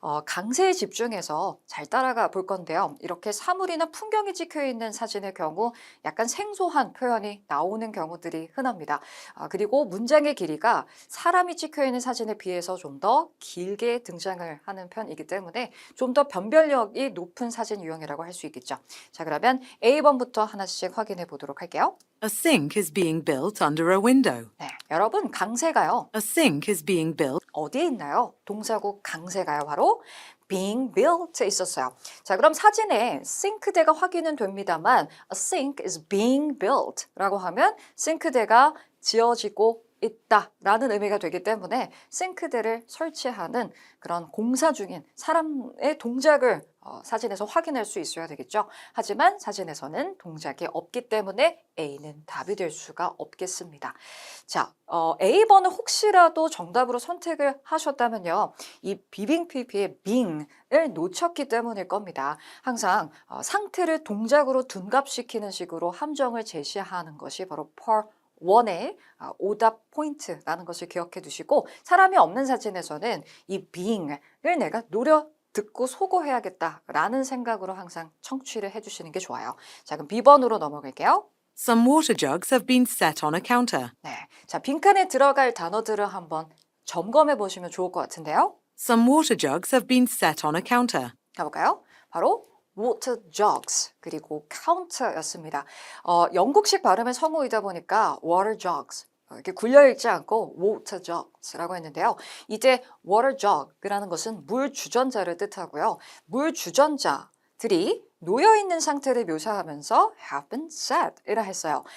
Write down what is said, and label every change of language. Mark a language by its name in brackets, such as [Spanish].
[Korean] 강세에 집중해서 잘 따라가 볼 건데요. 이렇게 사물이나 풍경이 찍혀 있는 사진의 경우 약간 생소한 표현이 나오는 경우들이 흔합니다. 그리고 문장의 길이가 사람이 찍혀 있는 사진에 비해서 좀 더 길게 등장을 하는 편이기 때문에 좀 더 변별력이 높은 사진 유형이라고 할 수 있겠죠. 자, 그러면 A번부터 하나씩 확인해 보도록 할게요. [English] A sink is being built under a window. [Korean] 네, 여러분 강세가요. [English] A sink is being built [Korean] 어디에 있나요? 동사구 강세가요. 바로 being built에 있었어요. 자, 그럼 사진에 싱크대가 확인은 됩니다만 [English] a sink is being built [Korean] 라고 하면 싱크대가 지어지고 있다라는 의미가 되기 때문에 싱크대를 설치하는 그런 공사 중인 사람의 동작을 사진에서 확인할 수 있어야 되겠죠. 하지만 사진에서는 동작이 없기 때문에 A는 답이 될 수가 없겠습니다. 자, A번은 혹시라도 정답으로 선택을 하셨다면요. 이 비빙피피의 being을 놓쳤기 때문일 겁니다. 항상 상태를 동작으로 둔갑시키는 식으로 함정을 제시하는 것이 바로 per 원의 오답 포인트라는 것을 기억해 두시고 사람이 없는 사진에서는 이 being을 내가 노려 듣고 소거해야겠다라는 생각으로 항상 청취를 해주시는 게 좋아요. 자, 그럼 B번으로 넘어갈게요. [English] Some water jugs have been set on a counter. [Korean] 네, 자, 빈칸에 들어갈 단어들을 한번 점검해 보시면 좋을 것 같은데요. [English] Some water jugs have been set on a counter. [Korean] 가볼까요? 바로 water jugs 그리고 counter였습니다. 영국식 발음의 성우이다 보니까 water jugs 이렇게 굴려 읽지 않고 water jugs라고 했는데요. 이제 water jug이라는 것은 물 주전자를 뜻하고요. 물 주전자들이 놓여 있는 상태를 묘사하면서 have been set이라 했어요.